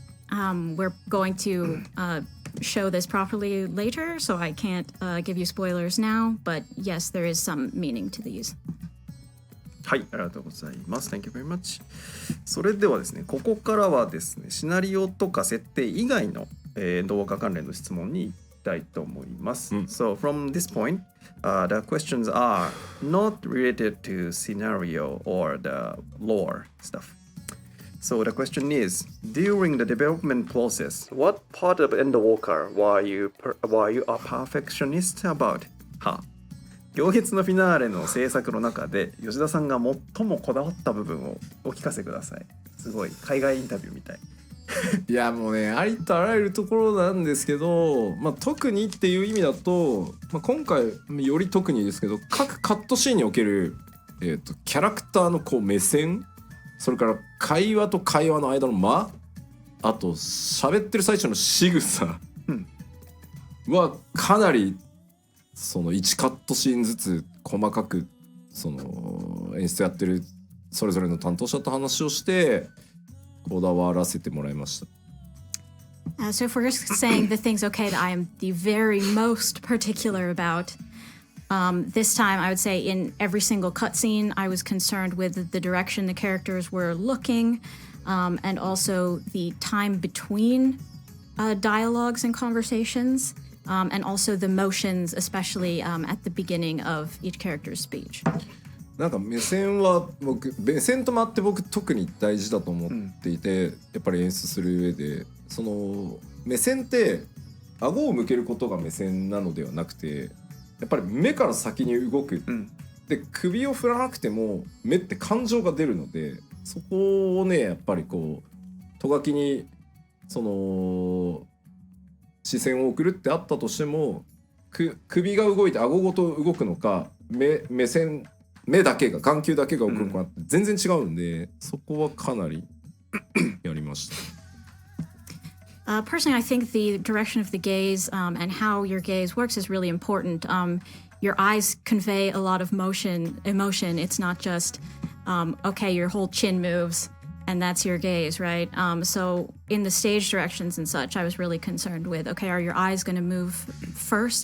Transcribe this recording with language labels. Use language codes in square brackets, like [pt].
[en] We're going to show this properly later, so I can't give you spoilers now, but yes, there is some meaning to these. [ja] はい、ありがとうございます。 [en] Thank you very much. [ja] それではですね、ここからはですね、シナリオとか設定以外の、動画関連の質問に行きたいと思います。 [en] So from this point, the questions are not related to scenario or the lore stuff. So the question is, during the development process, what part of Endwalker were you a perfectionist about? [ja] 行月のフィナーレの制作の中で吉田さんが最もこだわった部分をお聞かせください。すごい海外インタビューみたい。いやもうね、ありとあらゆるところなんですけど、特にっていう意味だと、今回より特にですけど、各カットシーンにおける、キャラクターのこう目線それから会話と会話の間の間、あと喋ってる最中の仕草はかなりその1カットシーンずつ細かくその演出やってるそれぞれの担当者と話をしてこだわらせてもらいました。 [en] So if we're just saying the things, okay, that I am the very most particular about, this time I would say in every single cutscene I was concerned with the direction the characters were looking, and also the time between dialogues and conversations, and also the motions, especially at the beginning of each character's speech. [ja] なんか目線と間って僕特に大事だと思っていて、やっぱり演出する上でその目線って顎を向けることが目線なのではなくて、やっぱり目から先に動く、で首を振らなくても目って感情が出るので、そこをねやっぱりこうとがきにその視線を送るってあったとしても、首が動いて顎ごと動くのか目線目だけが眼球だけが動くのかって全然違うんで、そこはかなりやりました。 [en] Personally, I think the direction of the gaze and how your gaze works is really important. Your eyes convey a lot of emotion. It's not just, okay, your whole chin moves and that's your gaze, right? So in the stage directions and such, I was really concerned with, okay, are your eyes going to move first?